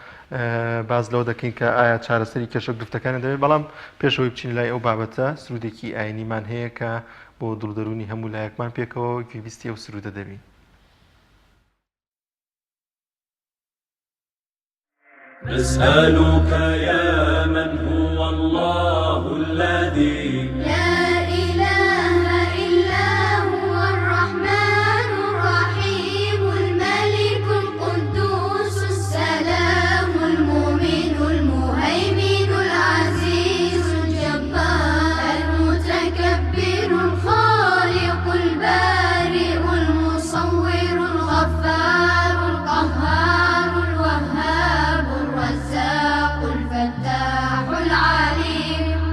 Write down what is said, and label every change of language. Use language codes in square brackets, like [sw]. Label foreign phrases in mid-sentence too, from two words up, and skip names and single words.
[ckb] باز لەوە دەکەین کە ئایا چارەسەری کێشە و گرفتەکانە دەبێت. بەڵام پێشەوەی بچین لای ئەو بابەتە سرودێکی ئاینیمان هەیە کە بۆ دڵدەرونی هەموو لایەکمان پێکەوە گوێبیستی ئەو سرودە دەبین. [ar] نسألك يا من هو الله الذي لا إله إلا هو الرحمن الرحيم الملك القدوس السلام المؤمن المهيمن العزيز الجبار المتكبر الخالق البارئ المصور الغفار القهار الوهاب الرزاق الفتاح العليم